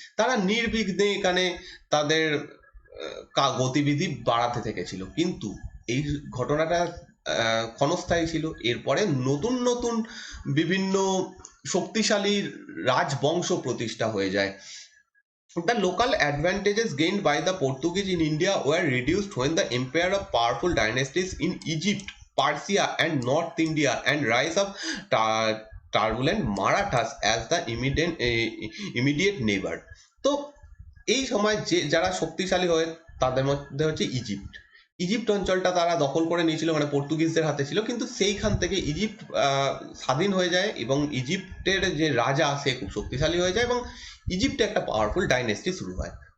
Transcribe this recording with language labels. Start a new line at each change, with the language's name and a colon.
Bangla: তারা নির্বিঘ্নে এখানে তাদের গতিবিধি বাড়াতে থেকেছিল। কিন্তু এই ঘটনাটা ক্ষণস্থায়ী ছিল। এরপরে নতুন নতুন বিভিন্ন শক্তিশালী রাজবংশ প্রতিষ্ঠা হয়ে যায়।
English: The local advantages gained by the Portuguese in India were reduced when the empire of powerful dynasties in Egypt, Persia, and North India, and rise of turbulent Marathas as the immediate neighbor.
Bangla: তো এই সময় যে যারা শক্তিশালী হয় তাদের মধ্যে হচ্ছে ইজিপ্ট। ইজিপ্ট অঞ্চলটা তারা দখল করে নিয়েছিল, মানে পর্তুগিজদের হাতে ছিল, কিন্তু সেইখান থেকে ইজিপ্ট স্বাধীন হয়ে যায় এবং ইজিপ্টের যে রাজা সে খুব শক্তিশালী হয়ে যায় এবং ইজিপ্টে একটা পাওয়ারফুল ডাইনেস্টি শুরু হয়।